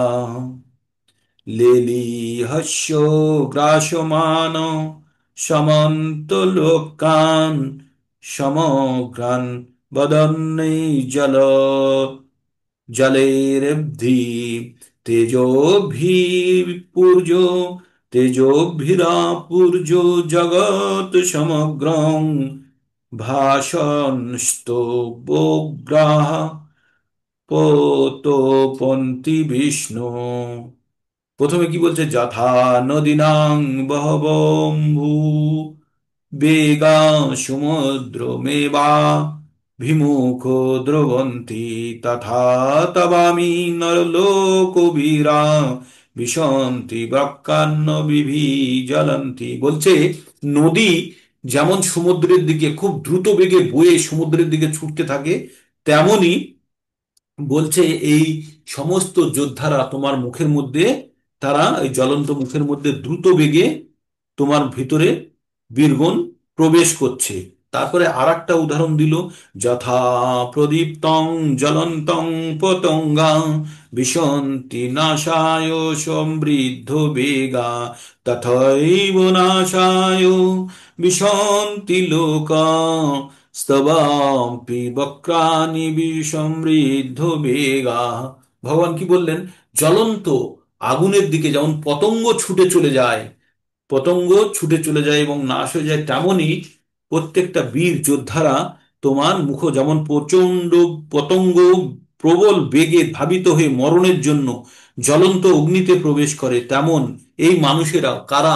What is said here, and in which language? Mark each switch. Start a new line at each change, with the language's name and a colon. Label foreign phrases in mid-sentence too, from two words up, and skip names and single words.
Sanskrit: লেলিহস্য গ্রাসমান সমন্তলোকান সমগ্রান বদন্যৈ জলেরবধি তেজোভিঃ পূর্য তেজোভিরাপুর্য জগৎ সমগ্রং ভাসনস্তবগ্রাহ পোতপন্তি বিষ্ণু।
Bangla: প্রথমে কি বলছে?
Sanskrit: যথা নদীনাং বহবম্ভু বেগা সমুদ্রমেবা ভিমুখো দ্রবন্তি তথা তবামি নরলোকবীরা বিশন্তি বক্কান্ন জ্বলন্তি।
Bangla: বলছে নদী যেমন সমুদ্রের দিকে খুব দ্রুত বেগে বয়ে সমুদ্রের দিকে ছুটতে থাকে, তেমনি বলছে এই সমস্ত যোদ্ধারা তোমার মুখের মধ্যে, তারা এই জ্বলন্ত মুখের মধ্যে দ্রুত বেগে তোমার ভিতরে বীরগণ প্রবেশ করছে। তারপরে আর একটা উদাহরণ দিল,
Sanskrit: যথা প্রদীপ্তং জ্বলন্তং পতঙ্গা বিশন্তি নাশায় সমৃদ্ধ বেগা তথৈব নাশায় বিশন্তি লোকা স্তবাম্পি বক্রাণি বিসমৃদ্ধ বেগা।
Bangla: ভগবান কি বললেন? জ্বলন্ত আগুনের দিকে যেমন পতঙ্গ ছুটে চলে যায়, পতঙ্গ ছুটে চলে যায় এবং নাশ হয়ে যায়, তেমনই প্রত্যেকটা বীর যোদ্ধারা তোমার মুখ যেমন প্রচন্ড পতঙ্গ প্রবল বেগে ধাবিত হয়ে মরণের জন্য জ্বলন্ত অগ্নিতে প্রবেশ করে, তেমন এই মানুষেরা কারা?